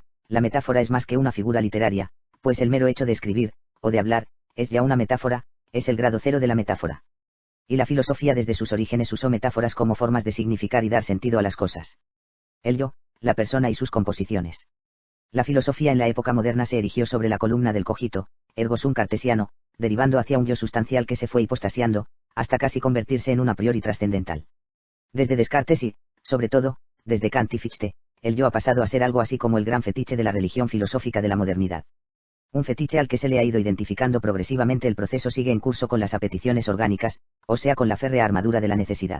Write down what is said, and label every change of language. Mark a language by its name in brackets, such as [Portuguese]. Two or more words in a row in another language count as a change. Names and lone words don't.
[Spanish] La metáfora es más que una figura literaria, pues el mero hecho de escribir, o de hablar, es ya una metáfora, es el grado cero de la metáfora. Y la filosofía desde sus orígenes usó metáforas como formas de significar y dar sentido a las cosas. El yo, la persona y sus composiciones. La filosofía en la época moderna se erigió sobre la columna del [Latin] cogito, ergo sum [Spanish] cartesiano, derivando hacia un yo sustancial que se fue hipostasiando, hasta casi convertirse en un [Latin] a priori [Spanish] trascendental. Desde Descartes y, sobre todo, desde Kant y Fichte, el yo ha pasado a ser algo así como el gran fetiche de la religión filosófica de la modernidad. Un fetiche al que se le ha ido identificando progresivamente. El proceso sigue en curso con las apeticiones orgánicas, o sea con la férrea armadura de la necesidad.